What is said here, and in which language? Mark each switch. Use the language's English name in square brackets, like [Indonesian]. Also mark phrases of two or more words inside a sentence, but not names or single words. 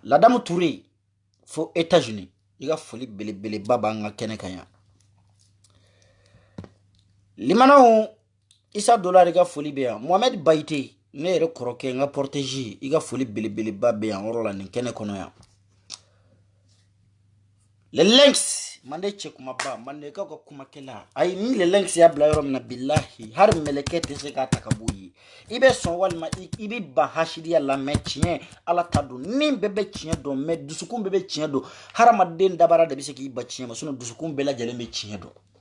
[Bambara] Ladamu Touré fo États-Unis. I ka foli belebeleba b'an ka kɛnɛ kan ya. Limanaw Isa Dollar i ka foli bɛ yan. Mohamed Bayite ne yɛrɛ kɔrɔkɛ n ka protégé i ka foli belebeleba bɛ yan yɔrɔ la nin kɛnɛ kɔnɔ ya. Le lynx mande cɛkumaba mandekaw ka kumakɛla ayi ni le lynx y'a bila yɔrɔ min na billahi har mɛlɛkɛ tɛ se k'a ta ka bɔ ye i bɛ sɔn walima i bɛ ban hasidiya la mais tiɲɛ ala ta don ni bɛɛ bɛ tiɲɛ dɔn mais dusukun bɛɛ bɛ tiɲɛ dɔn hadamaden dabara de bɛ se k'i ba tiɲɛ ma sinon dusukun bɛɛ lajɛlen bɛ tiɲɛ dɔn